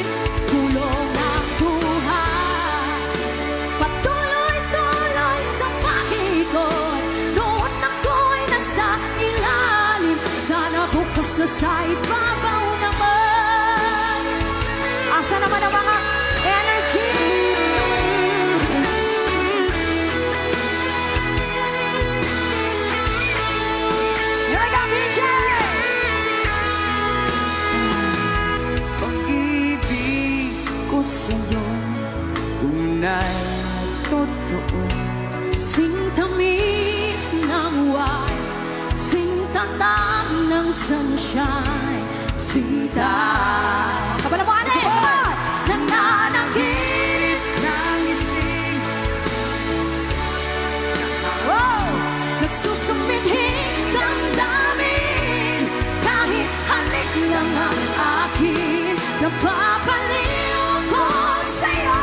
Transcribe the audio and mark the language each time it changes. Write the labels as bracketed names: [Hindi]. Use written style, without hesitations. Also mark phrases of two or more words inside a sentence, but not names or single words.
[Filipino] Kulong ang buhay. Patuloy-tuloy sa pag-ikot. Noon ako'y nasa ilalim. Sana bukas na sa ibabaw naman. Asa naman ang mga energy? [English] Here we go, DJ! [Filipino] Pag-ibig ko sa'yo, tunay at totoo. Sintamis ng wine, sintatag ng sunshine, sinta. Kaban mo, [English] ane! Come on! [Filipino] Nananaginip ng ising. [English] Wow! [Filipino] Nagsusumidhing damdamin. Kahit halik lang ang akin, napapaliw ko sa'yo.